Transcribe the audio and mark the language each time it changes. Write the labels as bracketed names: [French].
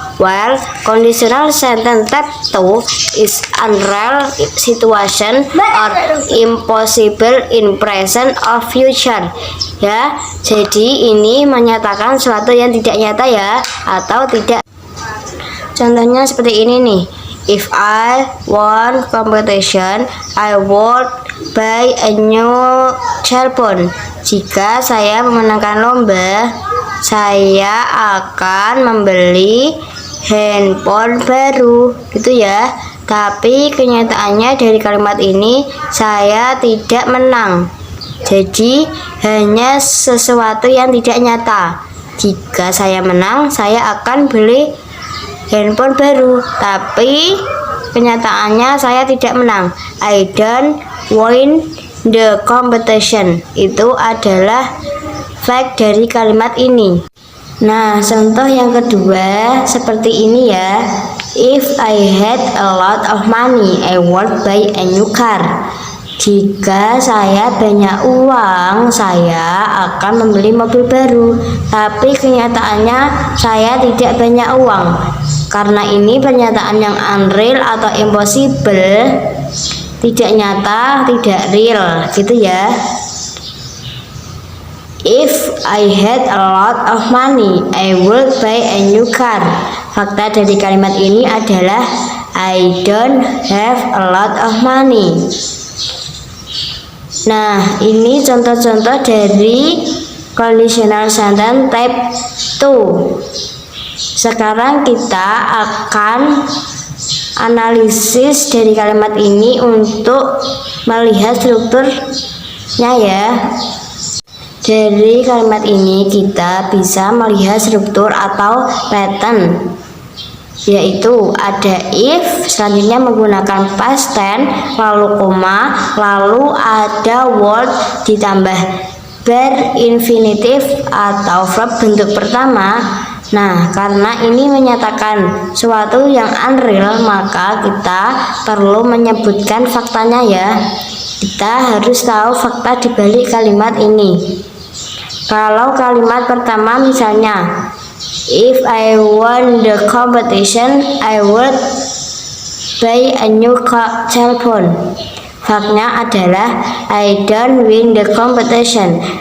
[English] While conditional sentence type 2 is unreal situation or impossible in present or future. [Indonesian] Ya, jadi ini menyatakan sesuatu yang tidak nyata ya, atau tidak. Contohnya seperti ini nih. [English] If I won competition, I would buy a new cellphone. [Indonesian] Jika saya memenangkan lomba, saya akan membeli handphone baru, gitu ya. Tapi kenyataannya dari kalimat ini saya tidak menang. Jadi hanya sesuatu yang tidak nyata. Jika saya menang, saya akan beli handphone baru, tapi kenyataannya saya tidak menang. [English] I don't win the competition. [Indonesian] Itu adalah fact dari kalimat ini. Nah, contoh yang kedua seperti ini ya. [English] If I had a lot of money, I would buy a new car. [Indonesian] Jika saya banyak uang, saya akan membeli mobil baru. Tapi kenyataannya saya tidak banyak uang. Karena ini pernyataan yang unreal atau impossible, tidak nyata, tidak real, gitu ya. [English] If I had a lot of money, I would buy a new car. [Indonesian] Fakta dari kalimat ini adalah [English] I don't have a lot of money. [Indonesian] Nah, ini contoh-contoh dari conditional sentence type 2. Sekarang kita akan analisis dari kalimat ini untuk melihat strukturnya ya. Dari kalimat ini kita bisa melihat struktur atau pattern, yaitu ada if, selanjutnya menggunakan past tense, lalu koma, lalu ada word ditambah verb infinitive atau verb bentuk pertama. Nah, karena ini menyatakan suatu yang unreal, maka kita perlu menyebutkan faktanya ya. Kita harus tahu fakta di balik kalimat ini. Kalau kalimat pertama misalnya, [English] if I won the competition, I would buy a new cellphone. [Indonesian] Faknya adalah [English] I don't win the competition.